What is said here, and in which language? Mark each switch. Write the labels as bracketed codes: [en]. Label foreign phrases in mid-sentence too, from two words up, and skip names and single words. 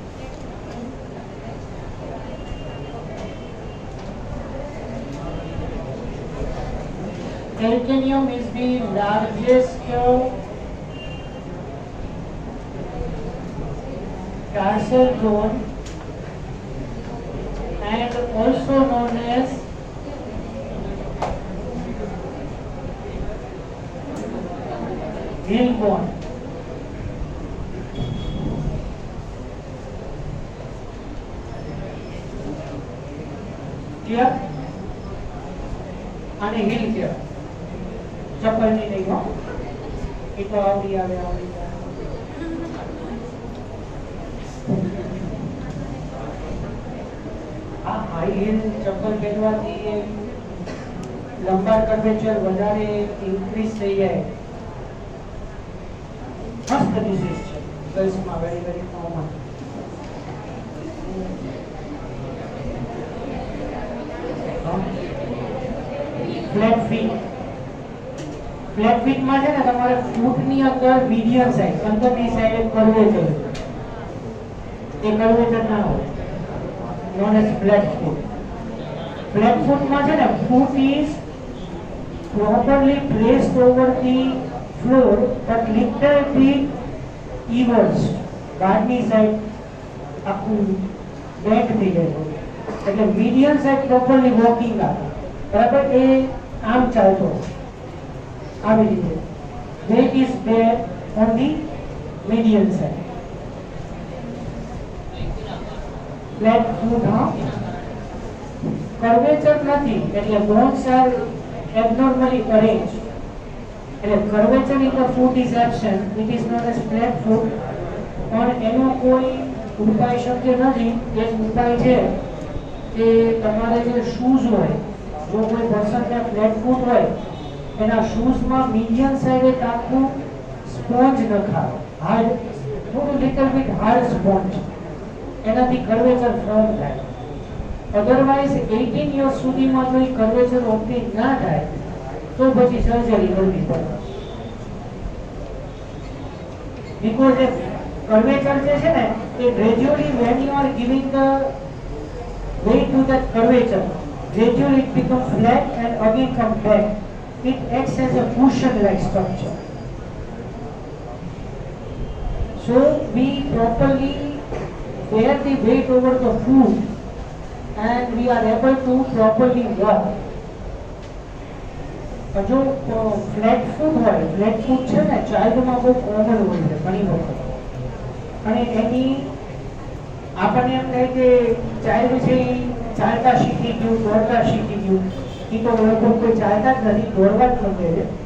[en] Calcaneum is the largest tarsal bone and also known as heel bone. Clear? [gu] અને heel કહેવાય. ચપ્પલની નહીં હો. એ તો આવડી આવે. આ [en] high heel [gu] ચપ્પલ પહેરવાથી લંબાર કર્વેચર વધારે ઇન્ક્રીઝ થઈ જાય. [en] First disease is very very common. Flat feet. Flat feet [gu] માં છે ને તમારે ફૂટ ની અંદર [en] medium size [gu] અંદરની [en] side curvature. [gu] એ કર્વેચર ના હોય. [en] known as flat foot. Flat foot [gu] માં છે ને [en] foot is properly placed over the floor but little bit eaves. [gu] બહારની સાઈડ આખું બેક થઈ જાય છે. [en] એટલે medium side properly walking આવે. [gu] બરાબર, એ આમ ચાલતો આવી રીતે. [en] Weight is there on the median side. Flat foot, [gu] હા. [en] Curvature [gu] નથી, એટલે [en] bones are abnormally arranged. એટલે curvature in the foot is absent. It is known as flat foot. [gu] પણ એનો કોઈ ઉપાય શક્ય નથી. એક ઉપાય છે કે તમારે જે શૂઝ હોય, જો કોઈ પર્સનને [en] flat foot [gu] હોય, એના શૂઝમાં [en] medium side [gu] એક આખું સ્પોન્જ નખાવે, હાર્ડ, થોડું [en] little bit hard sponge, [gu] એનાથી [en] curvature form [gu] થાય. [en] otherwise 18 years [gu] સુધીમાં જો એ [en] curvature opening [gu] ના થાય તો પછી સર્જરી કરવી પડે. [en] બીકોઝ એ કર્વેચર [gu] જે છે ને એ [en] ગ્રેજ્યુઅલી when you are giving the weight to that curvature, gradually it becomes flat and again come back. it acts as a cushion-like structure. So we properly bear the weight over the food and we are able to properly walk. [gu] જો [en] flat foot [gu] છે ને ચાઇલ્ડમાં બહુ કોમન હોય છે ઘણી વખત, અને એની આપણને એમ થાય કે ચાઇલ્ડ છે એ ચાલતા શીખી ગયું, દોડતા શીખી ગયું. એ તો લોકો કોઈ ચાલતા જ નથી, દોડવા જ માંગે છે.